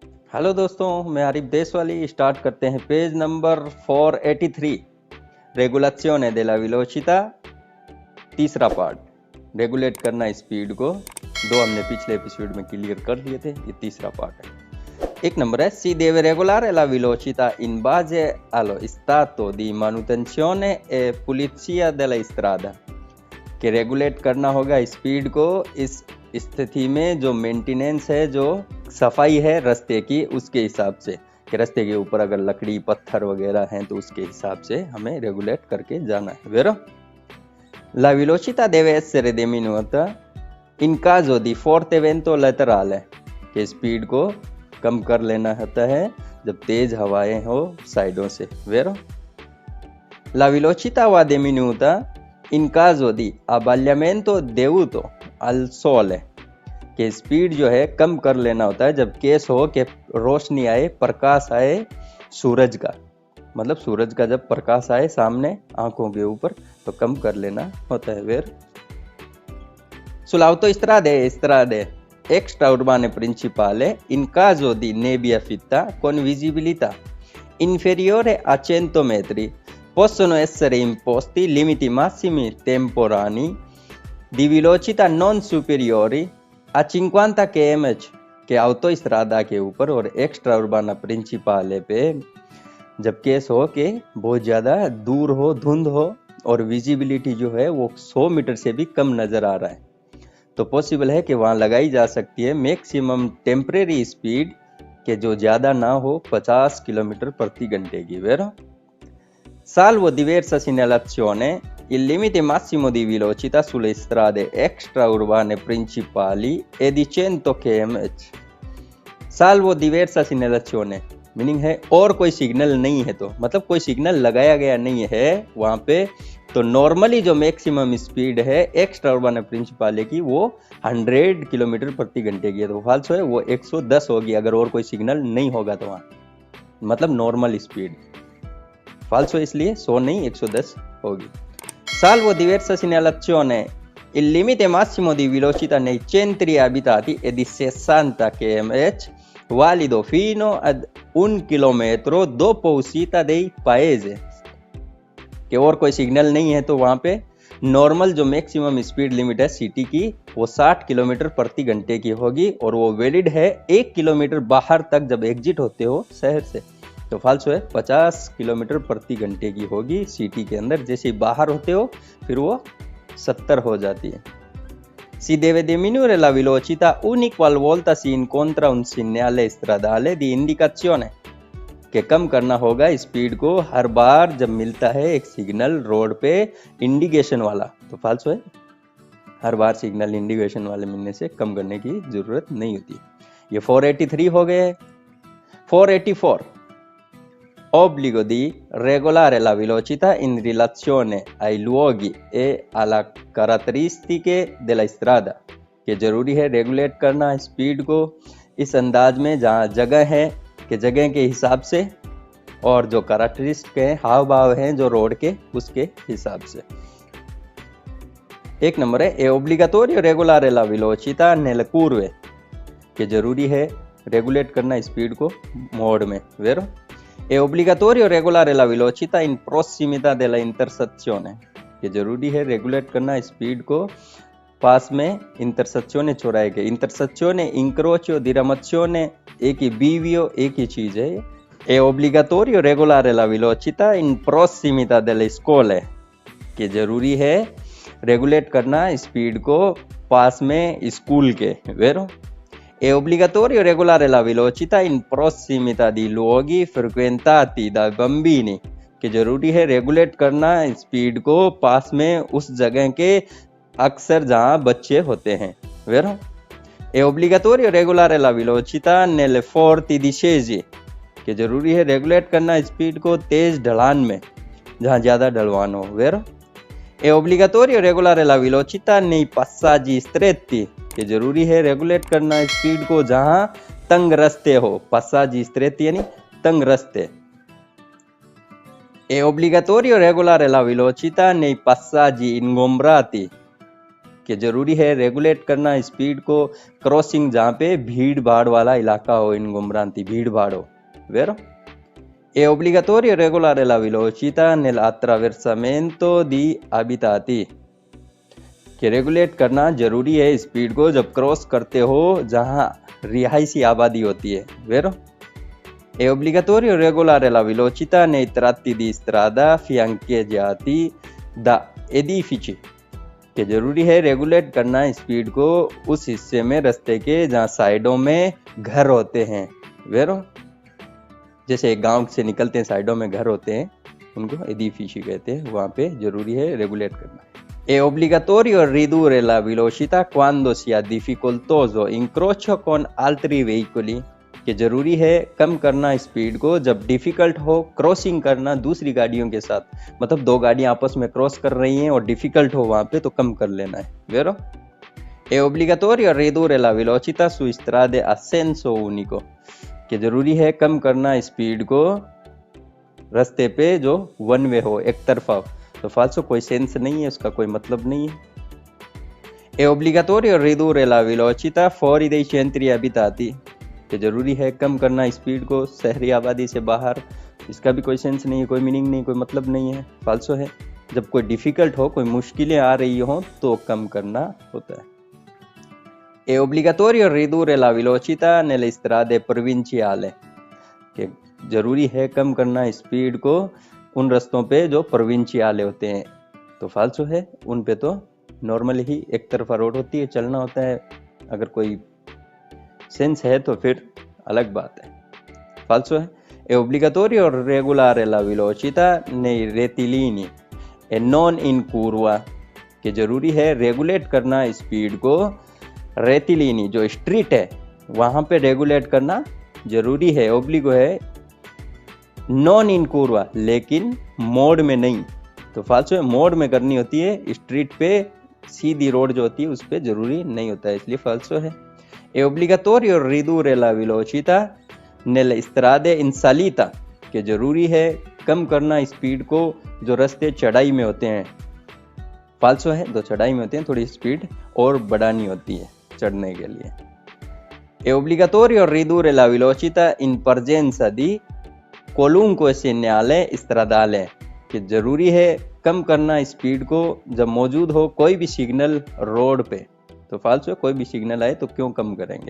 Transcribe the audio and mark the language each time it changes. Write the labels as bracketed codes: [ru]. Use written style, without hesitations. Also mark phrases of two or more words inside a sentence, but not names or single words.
[hi] हेलो दोस्तों, मैं आरिफ देशवाली। स्टार्ट करते हैं पेज नंबर 483, [it] regolazione della velocità, [hi] तीसरा पार्ट। रेगुलेट करना स्पीड को। दो हमने पिछले एपिसोड में क्लियर कर लिए थे, ये तीसरा पार्ट है। एक नंबर है [it] सी deve regolare la velocità in base allo stato di manutenzione e pulizia della strada, [hi] कि रेगुलेट करना होगा स्पीड को इस स्थिति में जो मेंटेनेंस है, जो सफाई है रास्ते की, उसके हिसाब से। कि रास्ते के ऊपर अगर लकड़ी पत्थर वगैरह हैं तो उसके हिसाब से हमें रेगुलेट करके जाना है। [it] वेरो la velocità deve essere diminuita in caso di forte vento laterale, [hi] कि स्पीड को कम कर लेना होता है जब तेज हवाएं हो साइडों से। [it] वेरो la velocità va diminuita in caso di abbagliamento dovuto al sole, [hi] कि स्पीड जो है कम कर लेना होता है जब केस हो कि रोशनी आए, प्रकाश आए सूरज का। मतलब सूरज का जब प्रकाश आए सामने आंखों के ऊपर तो कम कर लेना होता है। [it] वेर sull'autostrade extraurbane principale in caso di nebbia fitta con visibilità inferiore a 100 metri possono essere imposti limiti massimi temporanei di velocità non superiori a 50 km [hi] के ऑटोस्ट्राडा के ऊपर और [it] extra urbana principale [hi] पे जब केस हो कि बहुत ज़्यादा दूर हो, धुंध हो और विजिबिलिटी जो है वो 100 मीटर से भी कम नज़र आ रहा है, तो पॉसिबल है कि वहाँ लगाई जा सकती है [en] maximum temporary speed [hi] के जो ज़्यादा ना हो 50 किलोमीटर प्रति घंटे की। [it] वेरो salvo diversa segnalazione il limite massimo di velocità sulle strade extraurbane principali è di 100 km, salvo diversa segnalazione [hi] मीनिंग है और कोई सिग्नल नहीं है, तो मतलब कोई सिग्नल लगाया गया नहीं है वहाँ पे, तो नॉर्मली जो [en] maximum speed [hi] है [it] extra urban principale [hi] की वो 100 किलोमीटर प्रति घंटे की है, तो फाल्सो है वो 110 होगी अगर और कोई सिग्नल नहीं होगा तो वहाँ, मतलब [en] normal speed. [hi] फाल्सो इसलिए 100 नहीं 110 होगी। [it] Salvo diversa segnalazione il limite massimo di velocità nei centri abitati è di 60 km, valido fino ad 1 chilometro dopo uscita dei paesi, [hi] कि और कोई सिग्नल नहीं है तो वहाँ पे नॉर्मल जो [en] maximum speed limit [hi] है सिटी की वो 60 किलोमीटर प्रति घंटे की होगी और वो वैलिड है 1 किलोमीटर बाहर तक जब एग्जिट होते हो शहर से, तो फाल्सो है 50 किलोमीटर प्रति घंटे की होगी सिटी के अंदर, जैसे बाहर होते हो फिर वो 70 हो जाती है। [it] Si deve diminuire la velocità ogni qualvolta si incontra un segnale stradale di indicazione, [hi] कि कम करना होगा स्पीड को हर बार जब मिलता है एक सिग्नल रोड पे इंडिकेशन वाला, तो फाल्सो है हर बार सिग्नल इंडिकेशन वाले मिलने से कम करने की जरूरत नहीं होती। ये 483 हो गए। [it] 484 obbligo di regolare la velocità in relazione ai luoghi e alla caratteristiche della strada, [hi] कि जरूरी है रेगुलेट करना स्पीड को इस अंदाज में जहाँ जगह है कि जगह के हिसाब से और जो कैरेक्टरिस्टिक है, हाव भाव हैं जो रोड के, उसके हिसाब से। एक नंबर है [it] è obbligatorio regolare la velocità nelle curve, [hi] कि जरूरी है रेगुलेट करना स्पीड को मोड में। [it] वेरो è obbligatorio regolare la velocità in prossimità della intersezione, [hi] कि जरूरी है रेगुलेट करना स्पीड को पास में इंटरसेक्शन चौराहे के। इंटरसेक्शन [it] incrocio diramazione [hi] एक ही बीवियो एक ही चीज है। [it] è obbligatorio regolare la velocità in prossimità delle scole, [hi] कि जरूरी है रेगुलेट करना स्पीड को पास में स्कूल के। [it] वेरो è obbligatorio regolare la velocità in prossimità di luoghi frequentati dai bambini, [hi] कि जरूरी है रेगुलेट करना स्पीड को पास में उस जगह के अक्सर जहाँ बच्चे होते हैं। [it] वेरो è obbligatorio regolare la velocità nelle forti discese, [hi] कि जरूरी है रेगुलेट करना स्पीड को तेज ढलान में जहाँ ज़्यादा ढलवान हो। [it] वेरो è obbligatorio regolare la velocità nei passaggi stretti, [hi] कि जरूरी है रेगुलेट करना स्पीड को जहाँ तंग रास्ते हो। [it] passaggi stretti [hi] यानी तंग रास्ते। [it] è obbligatorio regolare la velocità nei passaggi ingombrati, [hi] कि जरूरी है रेगुलेट करना स्पीड को क्रॉसिंग जहाँ पे भीड़ भाड़ वाला इलाका हो, इनगुमरांती भीड़ भाड़ हो, वेरो? [it] È obbligatorio regolare la velocità nell'attraversamento di abitati, [hi] कि रेगुलेट करना जरूरी है स्पीड को जब क्रॉस करते हो जहां रिहायशी आबादी होती है, वेरो? [it] È obbligatorio regolare la velocità nei tratti di strada fiancheggiati da edifici, [hi] कि जरूरी है रेगुलेट करना स्पीड को उस हिस्से में रास्ते के जहां साइडों में घर होते हैं, वेरो? जैसे एक गांव से निकलते हैं साइडों में घर होते हैं, उनको एडिफिci कहते हैं, वहां पे जरूरी है रेगुलेट करना। [it] È obbligatorio ridurre la velocità quando sia difficoltoso incrocio con altri veicoli, [hi] कि जरूरी है कम करना स्पीड को जब डिफिकल्ट हो क्रॉसिंग करना दूसरी गाड़ियों के साथ, मतलब दो गाड़ियां आपस में क्रॉस कर रही हैं और डिफिकल्ट हो वहां पे तो कम कर लेना है, वेरो? [it] È obbligatorio ridurre la velocità su strade a senso unico, [hi] कि जरूरी है कम करना स्पीड को रास्ते पे जो [en] one way [hi] हो, एक तरफा हो, तो फाल्सो, कोई सेंस नहीं है, उसका कोई मतलब नहीं है। [it] È obbligatorio ridurre la velocità fuori dai centri abitati, [hi] कि जरूरी है कम करना स्पीड को शहरी आबादी से बाहर, इसका भी कोई सेंस नहीं है, कोई मीनिंग नहीं, कोई मतलब नहीं है, फाल्सो है। जब कोई डिफिकल्ट हो, कोई मुश्किलें आ रही हो तो कम करना होता है। [it] È obbligatorio ridurre la velocità nelle strade provinciali, [hi] कि जरूरी है कम करना स्पीड को उन रास्तों पे जो प्रोविंशियाले होते हैं, तो फाल्सो है, उन पे तो नॉर्मली ही एक तरफा रोड होती है, चलना होता है, अगर कोई सेंस है तो फिर अलग बात है, फाल्सो है। [it] È obbligatorio regolare la velocità nei rettilini e non in curva, [hi] कि जरूरी है रेगुलेट करना स्पीड को रेतिलिनी जो स्ट्रीट है वहां पे रेगुलेट करना जरूरी है, ओब्लिगो है, [it] non in curva, [hi] लेकिन मोड में नहीं, तो फाल्सो है, मोड में करनी होती है, स्ट्रीट पे सीधी रोड जो होती है उस पे जरूरी नहीं होता है, इसलिए फाल्सो है। [it] È obbligatorio ridurre la velocità nelle strade in salita, [hi] कि जरूरी है कम करना स्पीड को जो रास्ते चढ़ाई में होते हैं, फाल्सो है, तो चढ़ाई में होते हैं थोड़ी स्पीड और बढ़ानी होती है चढ़ने के लिए। [it] È obbligatorio ridurre la velocità in presenza di qualunque segnale stradale, [hi] कि जरूरी है कम करना स्पीड को जब मौजूद हो कोई भी सिग्नल रोड पे, तो फाल्सो, कोई भी सिग्नल आए तो क्यों कम करेंगे।